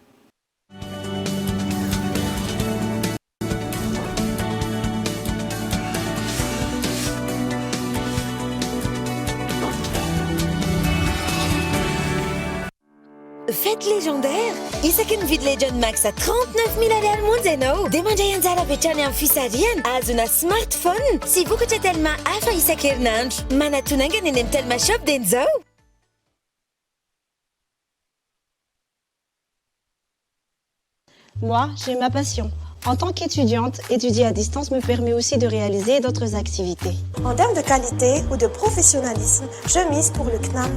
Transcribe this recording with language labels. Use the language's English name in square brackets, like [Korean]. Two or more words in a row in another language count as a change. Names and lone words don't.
[Malagasy] Fête légendaire isaky ny vidy Legend Max à 39 000 ariary monja ianao dia mandray anjara vetrany amin'ny fisariana azona smartphone sy vokatra Telma hafa isan-kerinandro manatonangana eny amin'ny Telma shop dia nizao. [French] Moi, j'ai ma passion. En tant qu'étudiante, étudier à distance me permet aussi de réaliser d'autres activités. En termes de qualité ou de professionnalisme, je mise pour le CNAM.